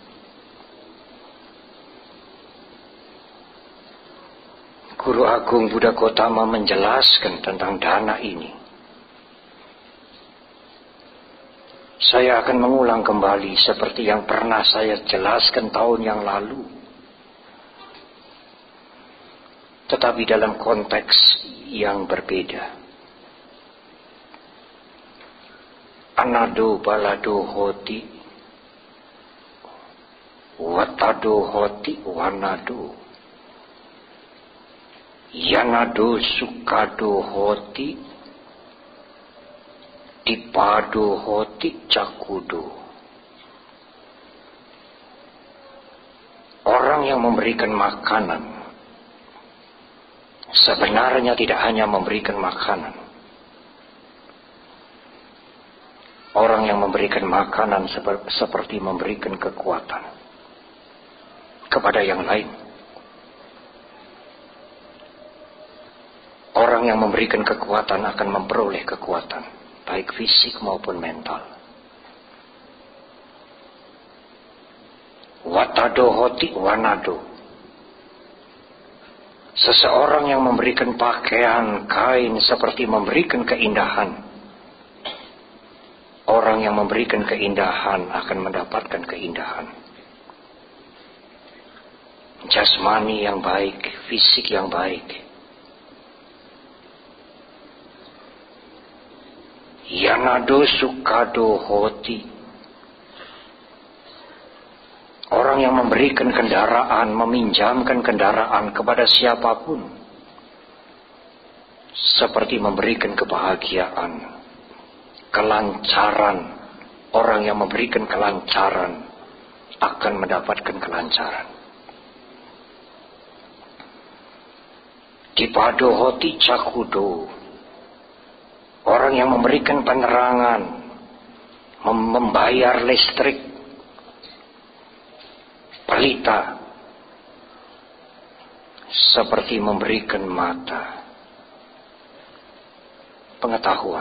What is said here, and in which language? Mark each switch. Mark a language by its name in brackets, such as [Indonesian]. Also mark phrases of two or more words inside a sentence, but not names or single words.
[Indonesian] Guru Agung Buddha Gautama menjelaskan tentang dana ini. Saya akan mengulang kembali seperti yang pernah saya jelaskan tahun yang lalu, tetapi dalam konteks yang berbeda. [Pali] Anado balado hoti, watado hoti wanado, yanado sukado hoti, dipado hoti cakudo. [Indonesian] Orang yang memberikan makanan sebenarnya tidak hanya memberikan makanan. Orang yang memberikan makanan seperti memberikan kekuatan kepada yang lain. Orang yang memberikan kekuatan akan memperoleh kekuatan, baik fisik maupun mental. [Pali] Watado hoti wanado. [Indonesian] Seseorang yang memberikan pakaian, kain seperti memberikan keindahan. Orang yang memberikan keindahan akan mendapatkan keindahan. Jasmani yang baik, fisik yang baik. [Pali] Yanado sukado hoti. [Indonesian] Orang yang memberikan kendaraan, meminjamkan kendaraan kepada siapapun, seperti memberikan kebahagiaan, kelancaran. Orang yang memberikan kelancaran akan mendapatkan kelancaran. [Pali] Dipado hoti cakudo. [Indonesian] Orang yang memberikan penerangan, membayar listrik, pelita, seperti memberikan mata pengetahuan.